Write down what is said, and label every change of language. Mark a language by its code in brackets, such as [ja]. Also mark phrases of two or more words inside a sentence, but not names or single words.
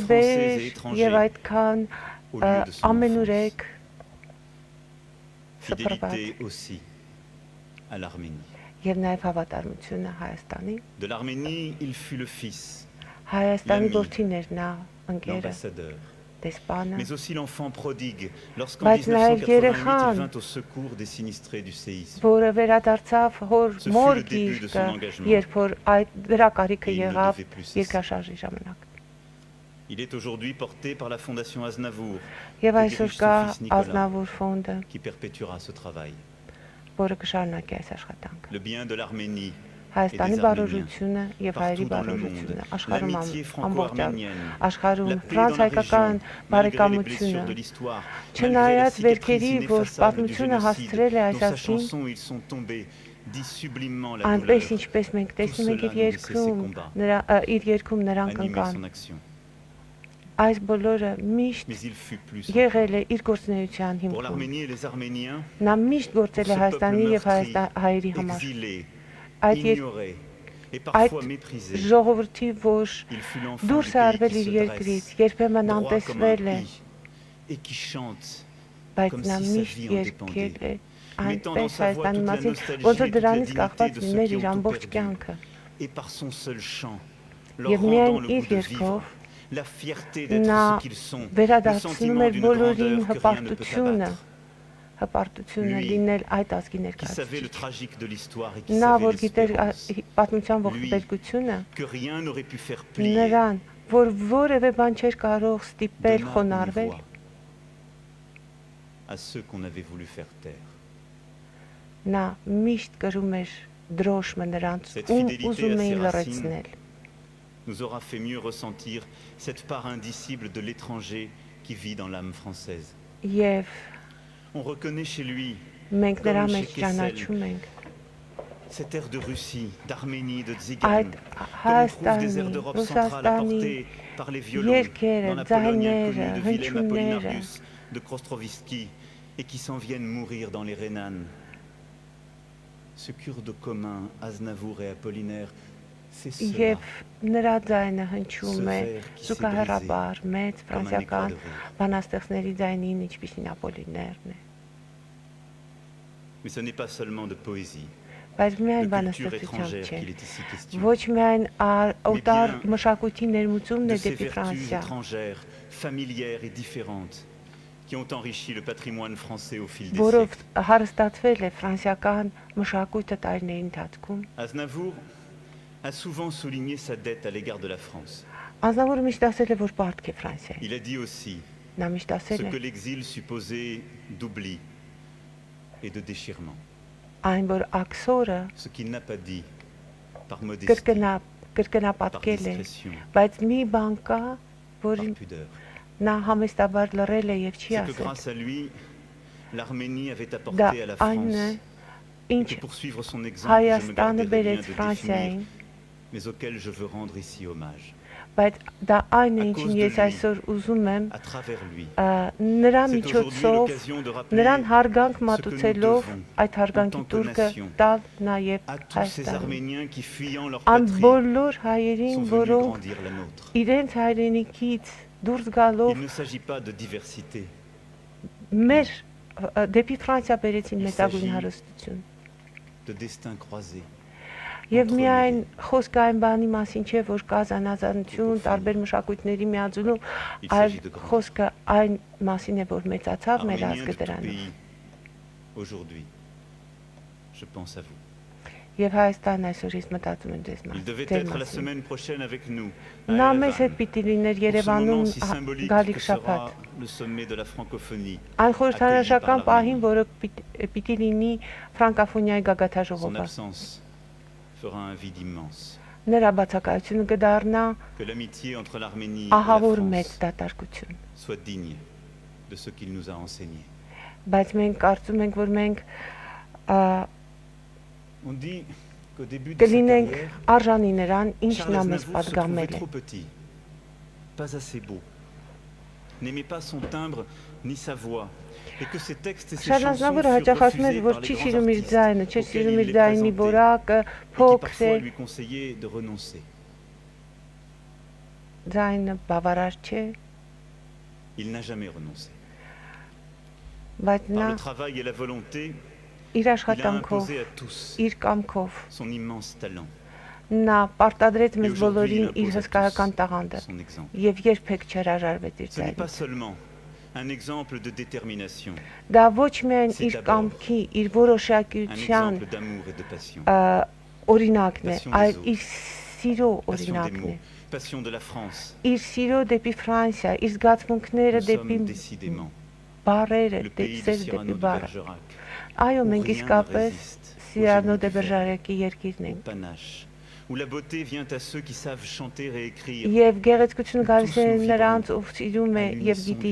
[hy] տարբեր [fr] et [hy] եւ [fr] étrangers, [hy] այդքան [fr] au lieu de son enfance. [hy] ամենուրեք [fr] Fidélité aussi à l'Arménie. [hy] եւ նաեւ հավատարմությունը Հայաստանի. [fr] De l'Arménie, il fut le fils, [hy] Հայաստանի [fr] L'ami, [hy] որդին էր նա, ընկերը, [fr] l'ambassadeur, [hy] դեսպանը, [fr] mais aussi l'enfant prodigue, lorsqu'en [hy] Բայց նաև [fr] 1988, il [hy] երեխան, [fr] vint au secours des sinistrés du séisme. [hy] որը վերադարձավ հոր [fr] Ce fut [hy] մոր [fr] le début de son [hy] գիրկը, [fr] engagement. [hy] երբ որ այդ դրա կարիքը [fr] Et il ne [hy] եղավ [fr] devait plus cesser. [hy] երկրաշարժի ժամանակ։ [fr] Il est aujourd'hui porté par la Fondation Aznavour, [hy] Եվ [fr] que [hy] այսօր [fr] dirige [hy] կա [fr] son fils Nicolas, [hy] Ազնավուր ֆոնդը, [fr] qui perpétuera ce travail. [hy] որը կշարունակի այս աշխատանքը։ [fr] Le bien de l'Arménie, [hy] Հայաստանի [fr] des [hy] բարօրությունը եւ հայերի [fr] partout dans le monde, [hy] բարօրությունը աշխարհում [fr] l'amitié [hy] ամբողջ [fr] franco-arménienne, [hy] աշխարհում [fr] la paix dans la [hy] ֆրանսիայական [fr] région, malgré les [hy] բարեկամությունը [fr] blessures de l'histoire, [hy] Չնայած [fr] malgré la [hy] վերքերի, [fr] cicatrice [hy] որ [fr] ineffaçable du [hy] պատմությունը [fr] génocide, [hy] հասցրել է այս [fr] dont sa [hy] ազգին, [fr] chanson ils sont tombés, dit sublimement la [hy] այնպես [fr] douleur, [hy] ինչպես մենք տեսնում ենք [fr] cela [hy] իր [fr] nous laissait ses [hy] երկրում, [fr] combats. [hy] իր երկրում նրանք [fr] animer [hy] ընկան։ [fr] son action. [hy] Այս բոլորը միշտ [fr] Mais il fut plus. [hy] եղել է իր գործունեության [fr] Pour [hy] հիմքում։ [fr] l'Arménie et les Arméniens, [hy] Նա միշտ գործել է [fr] ce [hy] Հայաստանի [fr] peuple [hy] եւ հայերի [fr] meurtri, [hy] համար։ [fr] exilé, [hy] Այդ [fr] ignoré et [hy] այդ [fr] parfois méprisé, [hy] ժողովրդի, որ [fr] il fut l'enfant [hy] դուրս [fr] du [hy] է [fr] pays [hy] արվել [fr] qui [hy] իր [fr] se [hy] երկրից, [fr] dresse, [hy] երբեմն [fr] droit comme un [hy] անտեսվել է, [fr] pie, et qui chante, [hy] բայց [fr] comme [hy] նա [fr] si sa [hy] միշտ [fr] vie en [hy] երկել է [fr] mettant dans [hy] այնպես [fr] sa voix [hy] Հայաստանի [fr] toute la [hy] մասին, [fr] nostalgie [hy] ոնց [fr] et [hy] որ [fr] toute la [hy] դրանից [fr] dignité [hy] կախված [fr] de ceux [hy] լիներ [fr] qui [hy] իր [fr] ont tout [hy] ամբողջ [fr] perdu. [hy] կյանքը։ [fr] Et par son seul chant, leur [hy] Եվ [fr] rendant [hy] միայն [fr] le [hy] իր [fr] goût de vivre, [hy] երգով [fr] la fierté d'être [hy] նա [fr] ce qu'ils sont, le [hy] վերադարձնում [fr] sentiment [hy] էր [fr] d'une [hy] բոլորին [fr] grandeur que rien ne peut [hy] հպարտությունը, [fr] abattre. [hy] հպարտությունը [fr] Lui, [hy] լինել այդ ազգի [fr] Qui savait le [hy] ներկայացուցիչ։ [fr] tragique de l'histoire et qui [hy] Նա [fr] savait [hy] որ գիտեր [fr] l'espérance, [hy] պատմության [fr] Lui, [hy] ողբերգությունը, [fr] que rien n'aurait pu faire plier, [hy] նրան, որ որևէ բան չէր կարող ստիպել [fr] donna une [hy] խոնարհվել, [fr] voix à ceux qu'on avait voulu faire taire. [hy] նա միշտ կրում էր դրոշմը նրանց, [fr] Cette [hy] ում [fr] fidélité [hy] ուզում [fr] à [hy] էին [fr] ses [hy] լրացնել։ [fr] nous aura fait mieux ressentir cette part indicible de l'étranger qui vit dans l'âme française. [hy] Եվ [fr] On reconnaît chez lui [hy] մենք նրա [fr] Comme [hy] մեջ [fr] chez Kessel, [hy] ճանաչում ենք [fr] cet air de Russie, d'Arménie, de [hy] այդ [fr] Tzigane, comme on trouve des airs [hy] Հայաստանի, [fr] d'Europe centrale [hy] Ռուսաստանի [fr] apportés par les violons [hy] երկերը, [fr] dans la Pologne inconnue [hy] ձայները, [fr] de Willem [hy] հնչյունները, [fr] Apollinaris, de Krostrovski, et qui s'en viennent mourir dans les Rhénanes. Ce kurde commun, Aznavour et Apollinaire, c'est cela, [hy] եւ նրա ձայնը [fr] ce [hy] հնչում է [fr] verre qui s'est brisé [hy] զուգահեռաբար մեծ [fr] comme un éclat [hy] ֆրանսիական [fr] de rire. [hy] բանաստեղծների ձայնին, ինչպիսին Ապոլիներն է։ [fr] Mais ce n'est pas seulement de poésie, [hy] Բայց [fr] de [hy] միայն [fr] culture [hy] բանաստեղծությամբ [fr] étrangère [hy] չէ։ [fr] qu'il est ici question, [hy] Ոչ միայն օտար [fr] bien [hy] մշակույթի ներմուծումն [fr] de [hy] է [fr] ces [hy] դեպի [fr] vertus [hy] Ֆրանսիա, [fr] étrangères, familières et différentes, qui ont enrichi le patrimoine français au fil des [hy] որով [fr] siècles. [hy] հարստացվել է ֆրանսիական մշակույթը տարիների ընթացքում։ [fr] Aznavour a souvent souligné sa dette à l'égard de la France. [hy] Ազնավուրը միշտ ասել է, որ պարտք է Ֆրանսիայի։ [fr] Il a dit aussi [hy] Նա միշտ [fr] ce [hy] ասել [fr] que [hy] է, [fr] l'exil supposait d'oubli et de déchirement. [hy] այն որ աքսորը [fr] Ce qu'il n'a pas dit par modestie, par [hy] կրկնապատկել է, [fr] discrétion, [hy] բայց մի բան կա, [fr] par [hy] որին [fr] pudeur. [hy] նա համեստաբար լռել է եւ չի [fr] C'est que [hy] ասել։ [fr] grâce à lui, l'Arménie avait [hy] Դա [fr] apporté à la [hy] այն է, [fr] France, et [hy] ինչ [fr] que pour suivre son exemple, je me [hy] Հայաստանը [fr] garderai bien [hy] բերեց [fr] de [hy] Ֆրանսիային, [fr] définir, mais auquel je veux rendre ici hommage. [hy] բայց դա այն է, [fr] À [hy] ինչին [fr] cause de [hy] ես [fr] lui, [hy] այսօր ուզում եմ [fr] À travers lui, [hy] նրա [fr] c'est aujourd'hui [hy] միջոցով [fr] l'occasion de rappeler [hy] նրան հարգանք [fr] ce que nous [hy] մատուցելով [fr] devons [hy] այդ հարգանքի [fr] en tant que [hy] տուրքը [fr] nation [hy] տալ նաև [fr] à tous ces [hy] Հայաստանին։ [fr] Arméniens qui, fuyant leur [hy] Այն [fr] patrie, [hy] բոլոր [fr] sont [hy] հայերին, [fr] venus [hy] որոնք [fr] grandir la nôtre. [hy] իրենց հայրենիքից դուրս գալով [fr] Il ne s'agit pas de diversité, [hy] մեր դեպի Ֆրանսիա բերեցին [fr] Il [hy] մեծագույն [fr] s'agit [hy] հարստություն։ [fr] de destins croisés. [hy] Եվ [fr] Entre [hy] միայն [fr] les [hy] խոսքը այն բանի մասին չէ, որ կա զանազանություն, տարբեր մշակույթների միաձուլում, [fr] Il [hy] այլ [fr] s'agit de grandir. [hy] խոսքը այն մասին է, որ մեծացավ մեր [fr] Arméniens [hy] ազգը [fr] de tout [hy] դրանով։ [fr] pays, aujourd'hui, je pense à vous. [hy] Եվ Հայաստան այսօր ես մտածում եմ ձեզ [fr] Il devait [hy] ձեր [fr] être la [hy] մասին։ [fr] semaine prochaine avec nous, à [hy] Նա մեզ հետ [fr] Erevan, [hy] պիտի լիներ [fr] pour ce [hy] Երևանում [fr] moment si symbolique [hy] գալիք [fr] que [hy] շաբաթ։ [fr] sera le sommet de la francophonie. [hy] Այն խորհրդանշական [fr] accueilli par [hy] պահին, որը պիտի լինի ֆրանկաֆոնիայի [fr] Son [hy] գագաթաժողովը։ [fr] absence fera un vide immense. [hy] Նրա բացակայությունը կդառնա [fr] Que l'amitié entre l'Arménie et la [hy] ահավոր մեծ [fr] France [hy] դատարկություն։ [fr] soit digne de ce qu'il nous a enseigné. [hy] Բայց մենք կարծում ենք, որ մենք [fr] On dit qu'au début de sa [hy] կլինենք [fr] carrière, [hy] արժանի նրան, ինչ [fr] Charles [hy] նա մեզ [fr] Aznavour se trouvait [hy] պատգամել է։ [fr] trop petit, pas assez beau. n'aimait pas son timbre ni sa voix. Et que ses textes et ses [hy] Շարլ [fr] chansons [hy] Ազնավուրը [fr] furent [hy] հաճախ ասում էր, [fr] refusés [hy] որ [fr] par les [hy] չի [fr] grands [hy] սիրում իր [fr] artistes [hy] ձայնը, չի [fr] auxquels [hy] սիրում [fr] il [hy] իր [fr] les [hy] ձայնի [fr] présentait [hy] որակը, [fr] et qui [hy] փոքր [fr] parfois [hy] է, [fr] lui conseillaient de renoncer. [hy] ձայնը բավարար չէ, [fr] Il n'a jamais renoncé. [hy] բայց նա [fr] Par le travail et la volonté, [hy] իր [fr] il a [hy] աշխատանքով, [fr] imposé à tous [hy] իր կամքով [fr] son immense talent. [hy] նա պարտադրեց [fr] Et [hy] մեզ [fr] aujourd'hui, il [hy] բոլորին իր [fr] impose à [hy] հսկայական [fr] tous [hy] տաղանդը [fr] son exemple. [hy] եւ երբեք չհրաժարվեց իր [fr] Ce n'est pas [hy] ձայնից։ [fr] seulement un exemple de détermination, [hy] Դա ոչ միայն [fr] C'est [hy] իր [fr] d'abord [hy] կամքի, իր [fr] un [hy] որոշակիության [fr] exemple d'amour et de passion, [hy] օրինակն է, [fr] Passion des [hy] այլ [fr] autres. [hy] իր սիրո [fr] passion des [hy] օրինակն է։ [fr] mots, passion de la France. [hy] Իր սիրո դեպի Ֆրանսիա, իր զգացմունքները [fr] Nous [hy] դեպի [fr] sommes décidément [hy] բարերը, [fr] le pays de [hy] սեր [fr] Cyrano [hy] դեպի [fr] de [hy] բարը։ [fr] Bergerac, [hy] Այո, [fr] où [hy] մենք [fr] rien ne [hy] իսկապես [fr] résiste au [hy] Սիրանո [fr] génie [hy] դե [fr] du verbe, [hy] Բերժարեկի երկիրն [fr] au [hy] ենք։ [fr] panache, où la beauté vient à ceux qui savent chanter et écrire, [hy] Եվ գեղեցկությունը գալիս [fr] tous [hy] է [fr] nous [hy] նրանց, [fr] vibrons [hy] ով սիրում է [fr] à [hy] եւ [fr] l'unisson [hy] գիտի